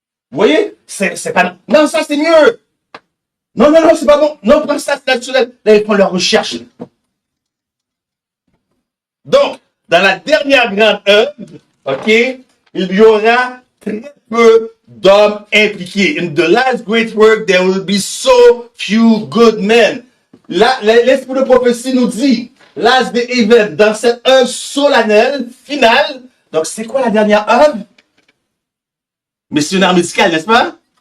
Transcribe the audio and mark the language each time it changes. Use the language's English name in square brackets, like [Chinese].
[French] Vous voyez? C'est pas... non, ça c'est mieux. Non, c'est pas bon. Non, prends ça, c'est naturel. Là, ils font leur recherche. Donc, dans la dernière grande œuvre, ok, il y aura très peu d'hommes impliqués. [English] In the last great work, there will be so few good men. [French] L'esprit de prophétie nous dit, [English] last day event, [French] dans cette œuvre solennelle, finale. Donc, c'est quoi la dernière œuvre? Missionnaire médical, n'est-ce pas?